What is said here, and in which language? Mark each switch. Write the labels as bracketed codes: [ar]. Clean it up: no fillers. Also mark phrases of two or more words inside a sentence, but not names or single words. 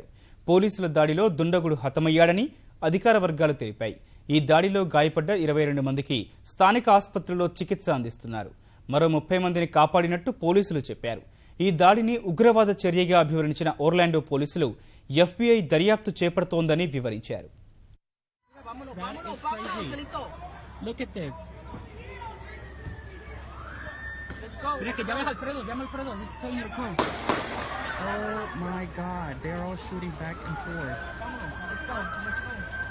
[te] పోలీసుల దాడిలో దుండగుడు హతమయ్యాడని అధికార వర్గాలు తెలిపాయి. ఈ దాడిలో గాయపడ్డ 22 మందికి స్థానిక ఆసుపత్రిలో చికిత్స అందిస్తున్నారు. మరో 30 మందిని కాపాడినట్టు పోలీసులు చెప్పారు. ఈ దాడిని ఉగ్రవాద చర్యగా అభివర్ణించిన ఓర్లాండో పోలీసులు FBI దర్యాప్తు చేపడుతోందని వివరించారు. [es] Mira que llame a Alfredo, [en] he's telling you to come. Oh my God, they're all shooting back and forth. Let's go.